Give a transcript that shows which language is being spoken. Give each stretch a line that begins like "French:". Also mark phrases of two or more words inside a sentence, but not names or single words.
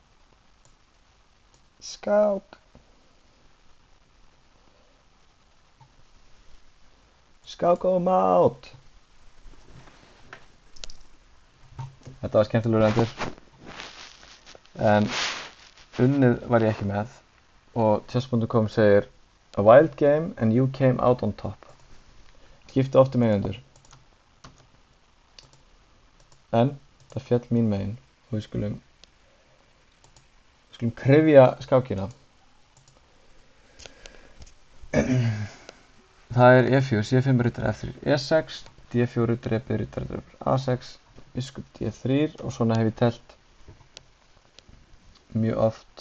Icelandic: Skák og mát. Þetta var skemmtilegur endur. En unnið var ég ekki með. Og chess.com segir
English: a wild game and you came out on top.
Icelandic: Skipti oft eigendur. En það féll mín megin og við skulum krifja skákina. Það er E4, C5 riddari F3, E6, D4 drepið riddari A6, biskup D3 og svona hef ég telt mjög oft.